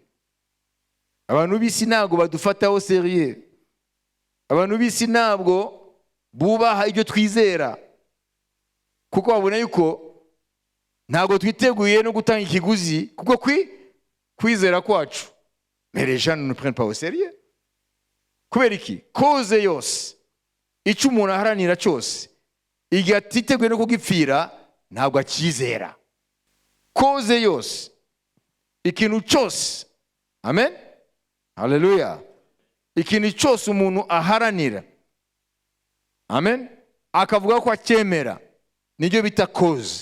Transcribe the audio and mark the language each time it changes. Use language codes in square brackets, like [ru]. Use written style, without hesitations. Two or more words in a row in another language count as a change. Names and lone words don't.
[rw] Abantu b'isi ntabwo badufataho sérieux. Abantu b'isi ntabwo bubaha ibyo twizera, kuko babona yuko ntabwo twiteguye no gutanga ikiguzi kuko kwizera kwacu. [fr] Mais les gens ne prennent pas au sérieux. [rw] Kubera iki? Koze yose icyo umuntu aharanira cyose igihe atiteguye no kugipfira ntabwo akizera. Koze yose, ikintu cyose, amen, haleluya, ikintu cyose umuntu aharanira, amen, akavuga ko acyemera, nibyo bita koze.